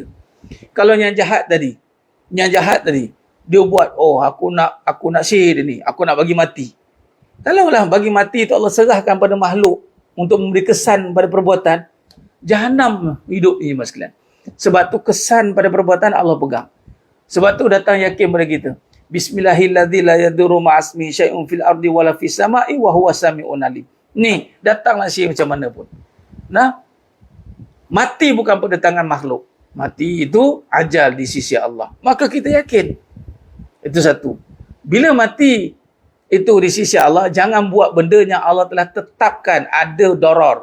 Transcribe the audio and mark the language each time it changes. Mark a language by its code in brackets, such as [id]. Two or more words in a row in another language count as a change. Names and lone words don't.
[ms] Kalau yang jahat tadi, dia buat, aku nak sihir dia ni, aku nak bagi mati. Kalaulah bagi mati itu Allah serahkan pada makhluk untuk memberi kesan pada perbuatan, Jahanam hidup ni mas sekalian. Sebab tu kesan pada perbuatan Allah pegang. Sebab tu datang yakin pada kita. [ar] بسم الله الرحمن الرحيم لا يضر مع اسمه شيء في الأرض ولا في السماء وهو السميع العليم. [ms] Ni, datanglah sihir macam mana pun. Nah, mati bukan pada tangan makhluk. Mati itu ajal di sisi Allah. Maka kita yakin. Itu satu. Bila mati itu di sisi Allah, jangan buat benda yang Allah telah tetapkan ada darar.